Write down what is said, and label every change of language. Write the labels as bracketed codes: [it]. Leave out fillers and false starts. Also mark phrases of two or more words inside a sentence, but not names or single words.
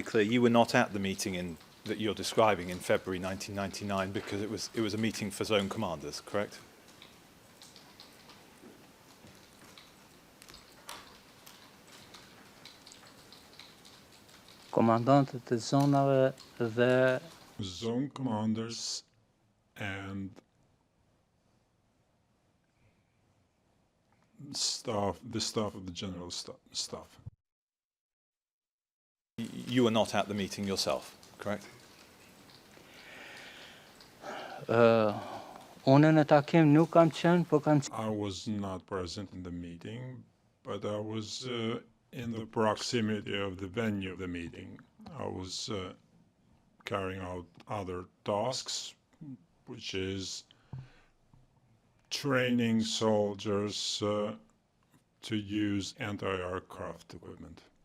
[en] clear, you were not at the meeting that you're describing in February 1999 because it was a meeting for zone commanders, correct? [sq] Komandantët e zonave dhe [en] Zone commanders and the staff of the general staff. You were not at the meeting yourself, correct? [sq] unë në takim nuk kam qenë, po kam [en] I was not present in the meeting, but I was in the proximity of the venue of the meeting. I was carrying out other tasks, which is training soldiers to use anti-aircraft equipment.